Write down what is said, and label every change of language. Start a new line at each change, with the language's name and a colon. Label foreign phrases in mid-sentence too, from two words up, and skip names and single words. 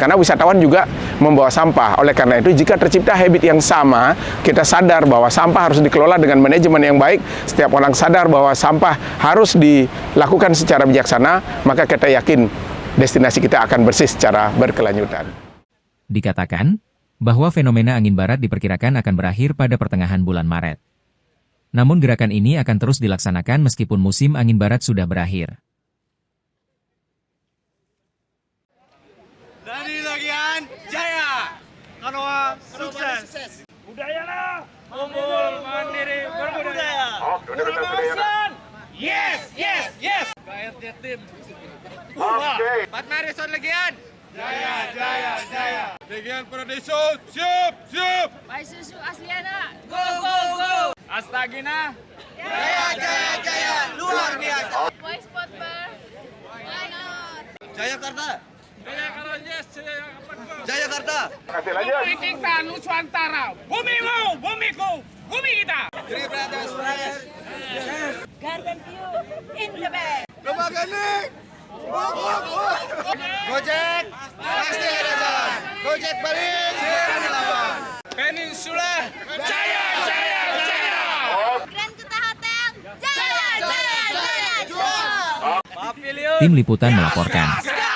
Indonesian: Karena wisatawan juga membawa sampah. Oleh karena itu, jika tercipta habit yang sama, kita sadar bahwa sampah harus dikelola dengan manajemen yang baik, setiap orang sadar bahwa sampah harus dilakukan secara bijaksana, maka kita yakin destinasi kita akan bersih secara berkelanjutan. Dikatakan bahwa fenomena angin barat diperkirakan akan berakhir pada pertengahan bulan Maret. Namun gerakan ini akan terus dilaksanakan meskipun musim angin barat sudah berakhir. Dari Legian Jaya, Kanoa sukses. Budaya kumpul mandiri berbudaya.
English: Promotion. Yes.
Indonesian: KRT tim. Pat Marison Legian. Jaya, jaya, jaya. Legian Paradiso, siap, siap. Paisuzu Asliana,
English: go go go.
Indonesian: Astagina. Jaya, jaya, jaya. Luar biasa.
English: Voice Potber, why not?
Indonesian: Jayakarta. Jayakarta, yes. Jayakarta. Kasih lanjut. Kita Nusantara. Bumimu, bumiku, bumi kita. Three Brothers Reyes.
English: Garden View in the back.
Indonesian: Lemaganik. Gojek. Pasti ada jalan. Gojek balik. Ada lawan. Peninsula. Jaya, jaya, jaya. Grand Kuta Hotel, jaya jaya jaya. Tim Liputan melaporkan.